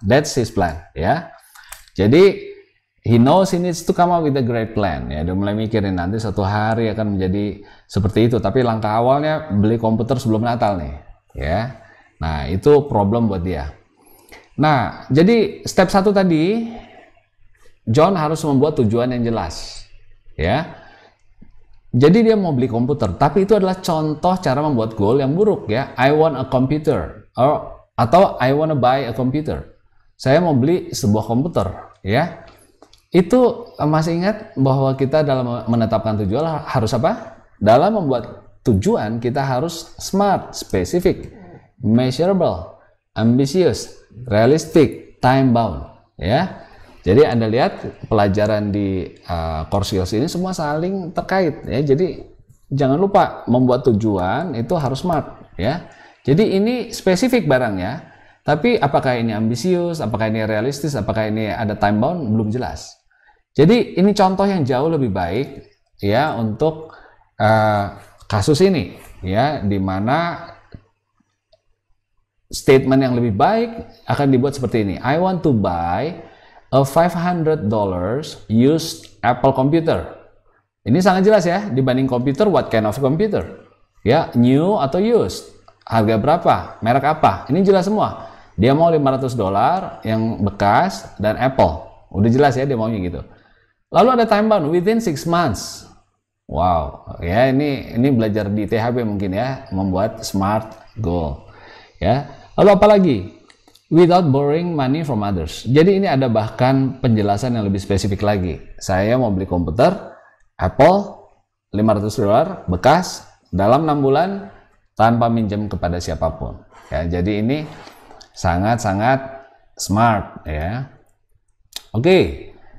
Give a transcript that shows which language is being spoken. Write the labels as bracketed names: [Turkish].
[English] That's his plan, [Indonesian] ya. Jadi [English] he knows he needs to come up with a great plan, [Indonesian] ya. Dia mulai mikirin nanti suatu hari akan menjadi seperti itu, tapi langkah awalnya beli komputer sebelum Natal nih, ya. Nah, itu problem buat dia. Nah, jadi step 1 tadi, John harus membuat tujuan yang jelas, ya. Jadi dia mau beli komputer, tapi itu adalah contoh cara membuat goal yang buruk, ya. [English] I want a computer, atau I want to buy a computer. [Indonesian] Saya mau beli sebuah komputer, ya. Itu masih ingat bahwa kita dalam menetapkan tujuan harus apa? Dalam membuat tujuan kita harus smart, specific, measurable, ambitious, realistic, time bound, ya. Jadi Anda lihat pelajaran di core skills ini semua saling terkait ya. Jadi jangan lupa membuat tujuan itu harus smart ya. Jadi ini spesifik barangnya, tapi apakah ini ambisius, apakah ini realistis, apakah ini ada time bound, belum jelas. Jadi ini contoh yang jauh lebih baik ya untuk kasus ini ya, di mana statement yang lebih baik akan dibuat seperti ini. [English] I want to buy a $500 used Apple computer. [Indonesian] Ini sangat jelas ya, dibanding komputer, [English] what kind of computer? [Indonesian] Ya, new atau used? Harga berapa? Merek apa? Ini jelas semua. Dia mau $500 yang bekas dan Apple. Udah jelas ya dia maunya gitu. [English] Lalu ada time bound, within 6 months. [Indonesian] Wow, ya ini belajar di THB mungkin ya, membuat smart goal. Ya. Lalu apa lagi? [English] Without borrowing money from others. [Indonesian] Jadi ini ada bahkan penjelasan yang lebih spesifik lagi. Saya mau beli komputer Apple $500 bekas dalam 6 bulan tanpa minjem kepada siapapun. Ya, jadi ini sangat-sangat smart ya. Oke.